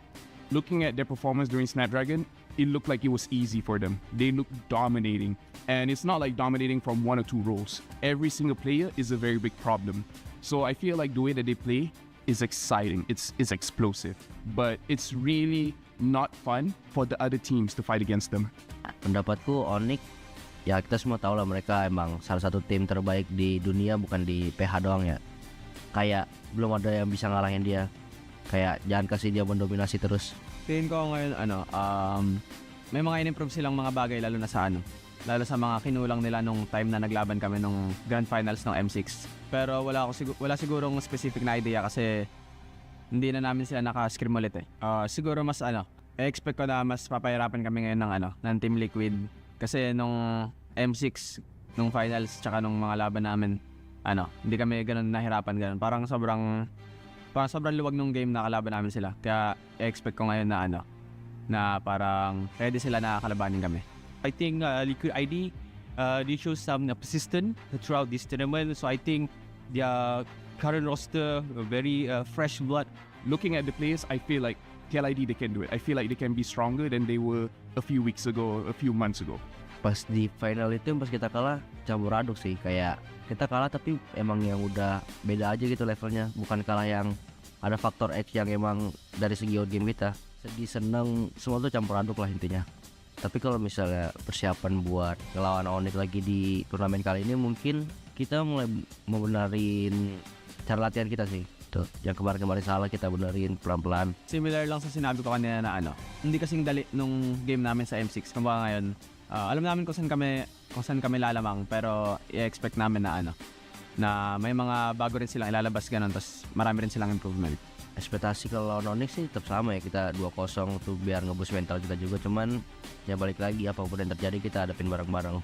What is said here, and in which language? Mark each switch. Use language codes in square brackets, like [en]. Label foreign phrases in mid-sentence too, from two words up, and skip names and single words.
[en] Looking at their performance during Snapdragon, it looked like it was easy for them. They looked dominating. And it's not like dominating from one or two roles. Every single player is a very big problem. So I feel like the way that they play is exciting. It's explosive. But it's really not fun for the other teams to fight against them. [id] Pendapatku Onic, ya kita semua tahu lah mereka emang salah satu tim terbaik di dunia, bukan di PH doang ya. Kayak belum ada yang bisa ngalahin dia. Kayak jangan kasih dia mendominasi terus. [tl] Tingin ko ngayon may mga in-improve silang mga bagay lalo sa mga kinulang nila nung time na naglaban kami nung Grand Finals ng M6. Pero wala sigurong specific na idea kasi hindi na namin sila naka-scrim ulit eh. Siguro mas expect ko na mas papahirapan kami ngayon ng Team Liquid kasi nung M6 nung finals tsaka nung mga laban namin hindi kami ganun nahirapan. Parang sobrang luwag nung game na kalaban namin sila. Kaya expect ko ngayon na parang ready sila na kalabanin kami. [en] I think Liquid ID they show some persistence throughout this tournament. So I think their current roster very fresh blood. Looking at the players, I feel like KLID they can do it. I feel like they can be stronger than they were a few weeks ago, a few months ago. [id] Pas di final itu pas kita kalah campur aduk sih, kayak kita kalah tapi emang yang udah beda aja gitu levelnya, bukan kalah yang ada faktor X yang emang dari segi game kita. Sedih, seneng, semua tuh campur aduk lah intinya. Tapi kalau misalnya persiapan buat ngelawan Onic lagi di turnamen kali ini, mungkin kita mulai membenarin cara latihan kita sih. Tuh, yang kemarin-kemarin salah kita benerin pelan-pelan. [tl] Similar lang sa sinabi ko kanina na hindi kasing dali nung game namin sa M6. Kumbaga ngayon, alam namin kung saan kami lalamang, pero i-expect namin na may mga bago rin silang ilalabas ganun, tapos marami rin silang improvement. Ekspektasi kalau Onic sih tetap sama ya, kita 2-0 tuh biar ngeboost mental kita juga, cuman ya balik lagi apapun yang terjadi kita hadapin bareng-bareng.